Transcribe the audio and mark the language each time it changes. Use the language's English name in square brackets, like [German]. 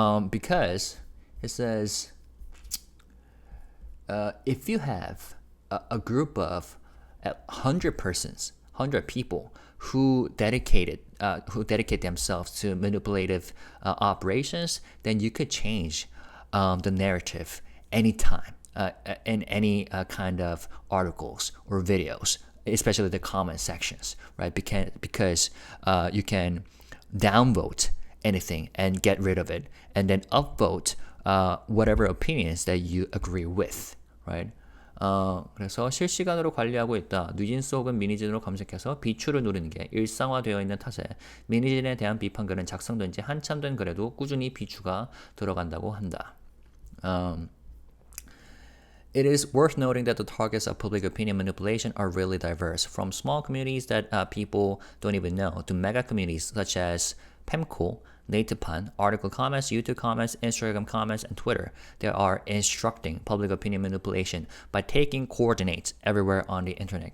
[English] Because it says, if you have a group of 100 persons, 100 people who dedicate themselves to manipulative operations, then you could change the narrative anytime in any kind of articles or videos, especially the comment sections, right? Because you can downvote anything and get rid of it, and then upvote whatever opinions that you agree with, right? [Korean] 그래서 실시간으로 관리하고 있다. 뉴진스 혹은 미니진으로 검색해서 비추를 누르는 게 일상화되어 있는 탓에 미니진에 대한 비판글은 작성된 지 한참 된 글에도 꾸준히 비추가 들어간다고 한다. [English] It is worth noting that the targets of public opinion manipulation are really diverse, from small communities that people don't even know to mega communities such as Pemco, 네이트판, article comments, YouTube comments, Instagram comments, and Twitter. They are instructing public opinion manipulation by taking coordinates everywhere on the internet.